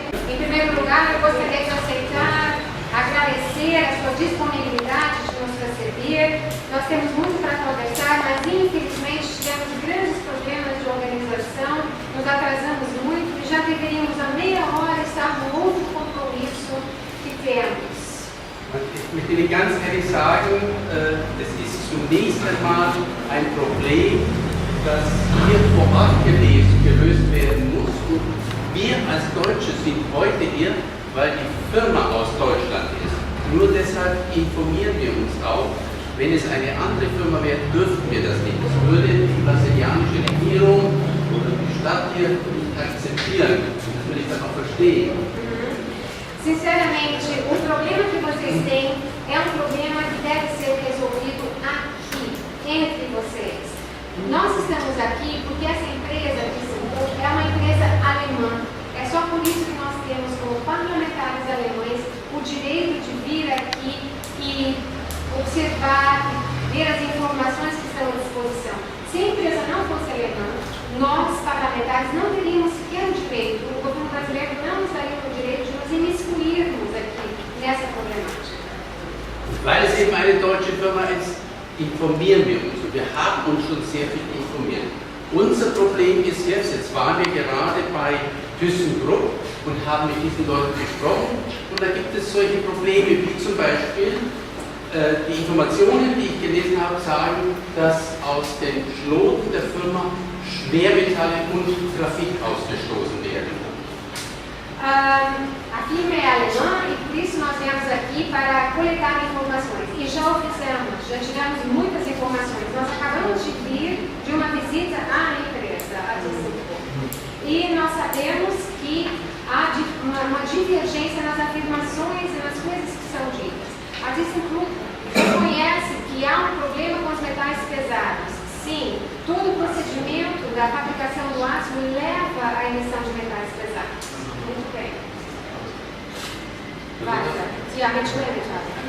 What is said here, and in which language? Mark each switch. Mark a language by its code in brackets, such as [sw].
[pt] Em primeiro lugar, eu gostaria de aceitar, agradecer a sua disponibilidade de nos receber. Nós temos muito para conversar, mas infelizmente tivemos grandes problemas de organização, nos atrasamos muito e já deveríamos a meia hora estar no outro compromisso que temos. [de] Ich möchte Ihnen ganz ehrlich sagen, es ist zunächst einmal ein Problem, das hier vor Ort gelöst werden muss. Und wir als Deutsche sind heute hier, weil die Firma aus Deutschland ist. Nur deshalb informieren wir uns auch. Wenn es eine andere Firma wäre, dürften wir das nicht. Das würde die brasilianische Regierung oder die Stadt hier nicht akzeptieren. Das würde ich dann auch verstehen. [pt] Sinceramente, o problema que vocês têm é um problema que deve ser resolvido aqui, entre vocês. Nós estamos aqui porque essa empresa é uma empresa alemã. É só por isso que nós temos como parlamentares alemães o direito de vir aqui e observar, ver as informações que estão à disposição. Se a empresa não fosse alemã, nós, parlamentares, não teríamos sequer o direito, o governo brasileiro não nos daria o direito de nos imiscuirmos aqui nessa problemática. [de] Weil es eben eine deutsche Firma ist, informieren wir uns. Und wir haben uns schon sehr viel informiert. Unser Problem ist jetzt waren wir gerade bei ThyssenKrupp und haben mit diesen Leuten gesprochen. Und da gibt es solche Probleme, wie zum Beispiel die Informationen, die ich gelesen habe, sagen, dass aus den Schloten der Firma Schwermetalle und Graphit ausgestoßen werden. [pt] A firma é alemã e por isso nós viemos aqui para coletar informações. E já o fizemos, já tivemos muitas informações. Nós acabamos de vir de uma visita à empresa, a ThyssenKrupp. E nós sabemos que há uma divergência nas afirmações e nas coisas que são ditas. A ThyssenKrupp reconhece que há um problema com os metais pesados. Sim, todo o procedimento da fabricação do aço leva à emissão de metais pesados. Muito bem. Vai, [de] Sie haben jetzt schnell getan.